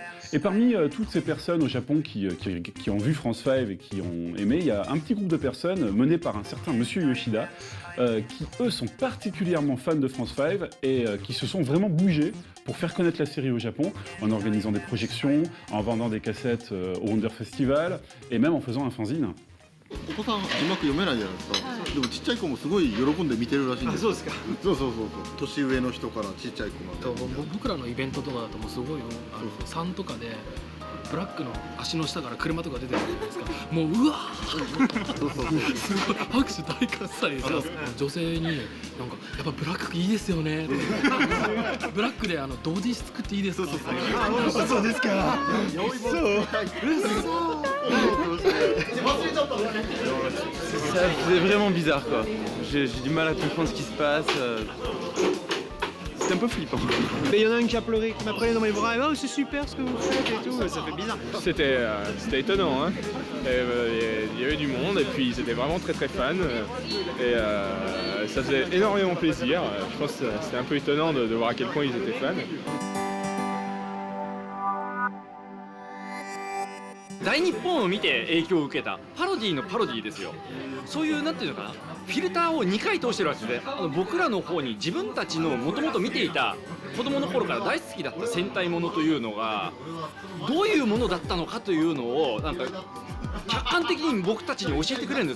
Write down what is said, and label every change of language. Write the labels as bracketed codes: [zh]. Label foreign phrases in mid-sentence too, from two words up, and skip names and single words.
[fr] Et parmi toutes ces personnes au Japon qui ont vu France 5 et qui ont aimé, il y a un petit groupe de personnes mené par un certain Monsieur Yoshida, qui eux sont particulièrement fans de France 5 et qui se sont vraiment bougés pour faire connaître la série au Japon, en organisant des projections, en vendant des cassettes au Wonder Festival et même en faisant un fanzine. [ja] お子さん字幕読めないじゃないですか。でもちっちゃい子もすごい喜んで見てるらしいんです。そうですか。そう年上の人からちっちゃい子まで。僕らのイベントとかだともうすごい3とかでブラックの足の下から車とか出てるじゃないですか。もううわーすごい拍手大喝采でさ、女性になんかやっぱブラックいいですよね。ブラックで同時作っていいですか。そうですか。 [fr] C'est vraiment bizarre quoi. J'ai du mal à comprendre ce qui se passe. C'est un peu flippant. Mais il y en a un qui a pleuré, qui m'a pris dans mes bras et oh c'est super ce que vous faites et tout, ça fait bizarre. C'était étonnant, hein. Il y avait du monde et puis ils étaient vraiment très très fans et ça faisait énormément plaisir. Je pense que c'était un peu étonnant de voir à quel point ils étaient fans. [ja] 大日本を見て影響を受けたパロディのパロディですよ。そういうなんていうのかな、フィルターを2回通してるわけで、僕らの方に自分たちのもともと見ていた子供の頃から大好きだった戦隊ものというのがどういうものだったのかというのをなんか客観的に僕たちに教えてくれるんです。